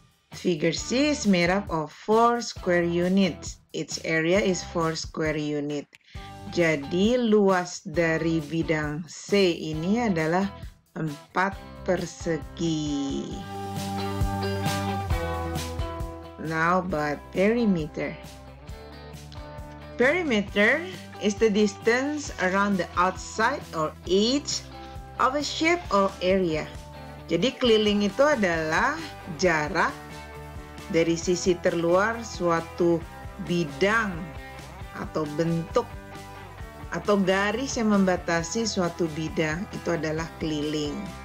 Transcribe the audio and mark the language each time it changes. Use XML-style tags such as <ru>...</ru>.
<en>Figure C is made up of 4 square units. Its area is 4 square unit.</en> <id>Jadi luas dari bidang C ini adalah 4 persegi.</id> <en>Now about perimeter. Perimeter is the distance around the outside or edge of a shape or area.</en> <id>Jadi keliling itu adalah jarak dari sisi terluar suatu bidang atau bentuk atau garis yang membatasi suatu bidang, itu adalah keliling.</id>